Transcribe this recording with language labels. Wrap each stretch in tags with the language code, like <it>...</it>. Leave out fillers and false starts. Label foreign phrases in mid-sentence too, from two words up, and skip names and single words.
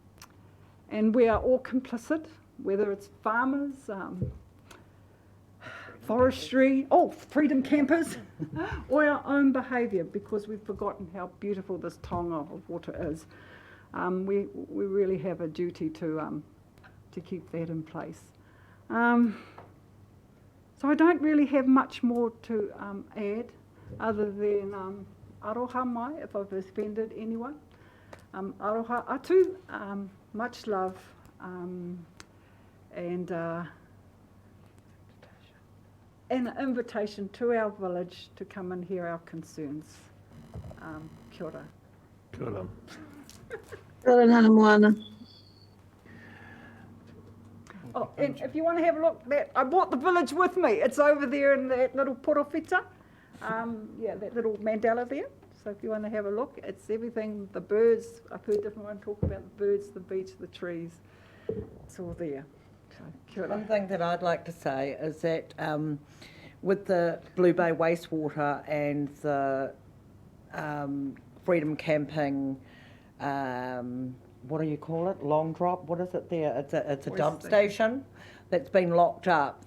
<en>And we are all complicit, whether it's farmers, forestry, freedom campers, or our own behaviour, because we've forgotten how beautiful this tonga of water is. We really have a duty to keep that in place. So I don't really have much more to add, other than</en> <mi>aroha mai,</mi> <en>if I've offended anyone.</en> <mi>Aroha atu,</mi> <en>much love, and an invitation to our village to come and hear our concerns.</en> <mi>Kia ora. Kia ora. Kia ora, moana.</mi> <en>Oh, and if you want to have a look, I brought the village with me. It's over there in that little porofita. That little mandala there. So if you want to have a look, it's everything, the birds. I've heard different ones talk about the birds, the beach, the trees. It's all there. So,</en> <mi>kia ora.</mi> <en>One thing that I'd like to say is that with the Blue Bay wastewater and the freedom camping, what do you call it? Long drop? What is it there? It's a dump station that's been locked up.</en>